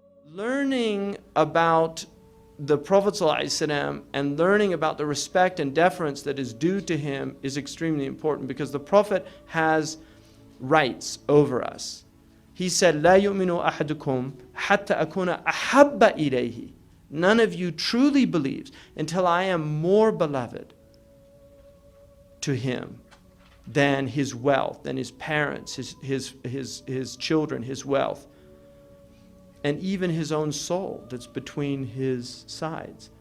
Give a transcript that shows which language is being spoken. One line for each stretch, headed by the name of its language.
English: Learning about the Prophet ﷺ and learning about the respect and deference that is due to him is extremely important, because the Prophet has rights over us. He said,
Arabic: لا يؤمن أحدكم حتى أكون أحب إليه.
English: None of you truly believes until I am more beloved to him than his wealth, than his parents, his children, his wealth, and even his own soul that's between his sides.